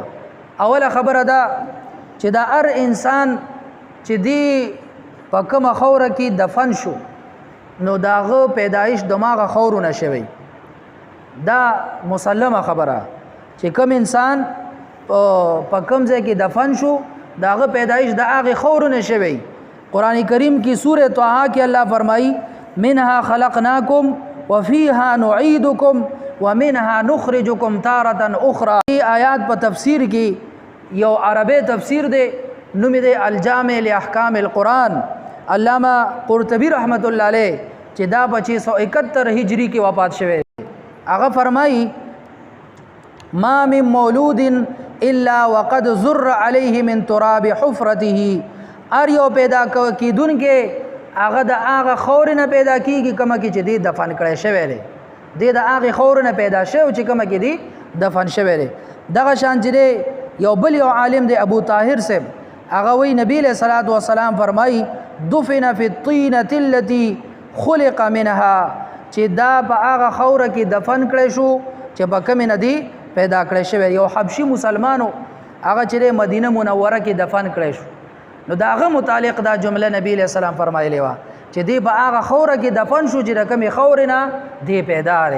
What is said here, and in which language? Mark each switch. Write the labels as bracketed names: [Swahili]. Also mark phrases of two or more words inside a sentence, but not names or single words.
[Pashto] اوله خبره ده چې دا هر انسان چې دی په کومه خوره کې دفن شو نو داغه پیدایش دماغه خورونه شوی. دا مسلمه خبره چې کوم انسان په کوم ځای کې دفن شو داغه پیدایش د هغه خورونه شوی. قرآن کریم کی سورہ طه کې الله فرمایي [Arabic] منها خلقناکم وفيها نعيدكم ومنها نخرجكم تارة اخرى. [Pashto] ای آیات په تفسیر کې یو عربی تفسیر دی نوم دی الجامع لاحکام القرآن. علامہ قرطبی [Arabic] رحمت الله علیه [Pashto] چې دا 671 هجری کې وفات شوه. [Arabic] هغه فرمایي ما من مولود الا وقد زر عليه من تراب حفرته. [Pashto] ار یو پیدا کیدونکې هغه د هغه خور نه پیدا کیږي کومه کې چې دی دفن کړی شوی دی. د هغه خور نه پیدا شوی چې کومه کې دی دفن شوی دی. دغه شان چې یو بل یو عالم دی ابو طاهر صاحب هغه وی نبی له [Arabic] صلوات و سلام [Pashto] فرمای [Arabic] دفن فی الطینه التي خلق منها [Pashto] چې دا په هغه خوره کې دفن کړی شو چې په کوم نه دی پیدا کړی شوی. یو حبشي مسلمانو هغه چې مدینه منوره کې دفن کړی شو نو دا هغه متعلق دا جمله نبی له سلام فرمایلی و چې دی په هغه خوره کې دفن شو چې کومې خور نه دی پیدا لري.